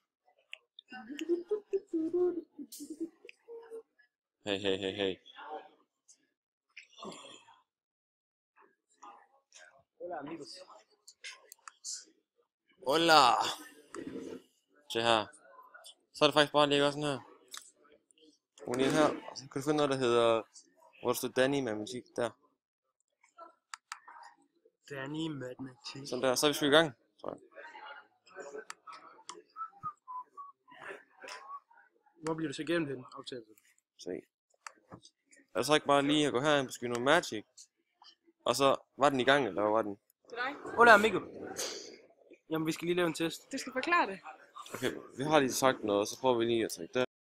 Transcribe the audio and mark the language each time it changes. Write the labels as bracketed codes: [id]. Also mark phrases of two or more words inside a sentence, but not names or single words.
[es] Hey hey hey hey. Hola, amigos. [da] Hola. Se her. Så er det faktisk bare at lægge også sådan her. Hun er her, og så kan du finde noget, der hedder, hvor der står Danny i matematik, der. Danny matematik. Sådan der, så er vi sgu i gang, tror jeg. Hvor bliver du så igennem den optagelse? Se. Er det så ikke bare lige at gå herind på Skynomatic, og så var den i gang, eller hvad var den? Til dig. [es] Hola, amigo. [da] Jamen, vi skal lige lave en test. Du skal forklare det. Okay, vi har lige sagt noget, så prøver vi lige at trække der.